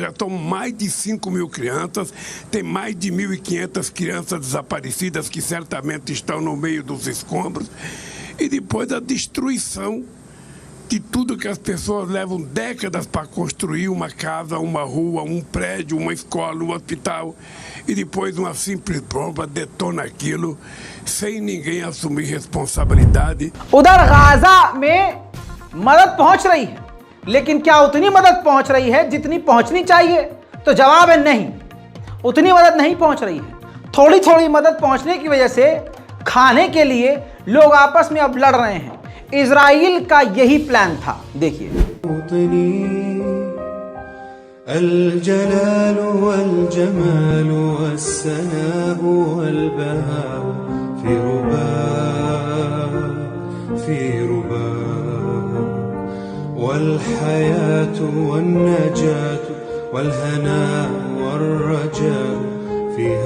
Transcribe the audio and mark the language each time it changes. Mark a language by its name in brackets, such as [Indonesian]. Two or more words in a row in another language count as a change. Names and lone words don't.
[Portuguese] Já estão mais de 5.000 crianças, tem mais de 1.500 crianças desaparecidas que certamente estão no meio dos escombros, e depois a destruição de tudo que as pessoas levam décadas para construir, uma casa, uma rua, um prédio, uma escola, um hospital, e depois uma simples bomba detona aquilo sem ninguém assumir responsabilidade. [Hindi] उधर गाजा में मदद पहुंच रही है, लेकिन क्या उतनी मदद पहुंच रही है जितनी पहुंचनी चाहिए? तो जवाब है नहीं, उतनी मदद नहीं पहुंच रही है। थोड़ी थोड़ी मदद पहुंचने की वजह से खाने के लिए लोग आपस में अब लड़ रहे हैं। इजराइल का यही प्लान था। देखिए, [Arabic] الجلال والجمال والسناء والبهاء في رباك والحياة والنجاة والهناء والرجاء في